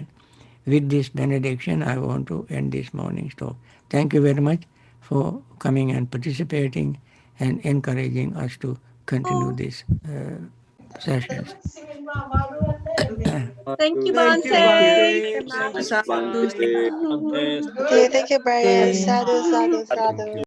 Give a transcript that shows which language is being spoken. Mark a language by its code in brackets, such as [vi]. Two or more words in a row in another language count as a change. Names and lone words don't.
[en] With this benediction, I want to end this morning's talk. Thank you very much for coming and participating and encouraging us to continue these sessions. Thank you, Thank you, Bhante. Bhante. Thank you, Pranam. sadhu, Bhante, sadhu. Bhante, Thank you, Brian. Okay. [pi] Sadhu, sadhu, sadhu. sadhu.